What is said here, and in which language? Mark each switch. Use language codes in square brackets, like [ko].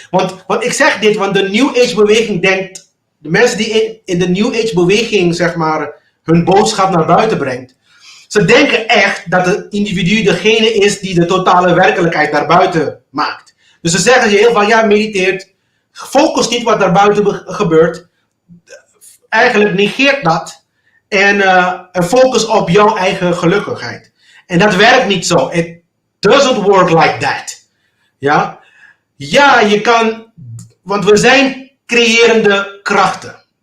[nl] Want ik zeg dit, want de New Age beweging denkt, de mensen die in de New Age beweging, zeg maar, hun boodschap naar buiten brengt, ze denken echt dat het individu degene is die de totale werkelijkheid daarbuiten maakt. Dus ze zeggen je heel vaak, ja, mediteert, focus niet wat daarbuiten gebeurt, eigenlijk negeert dat en focus op jouw eigen gelukkigheid. En dat werkt niet zo. [en] It doesn't work like that. [nl] Ja, je kan, want we zijn creërende krachten.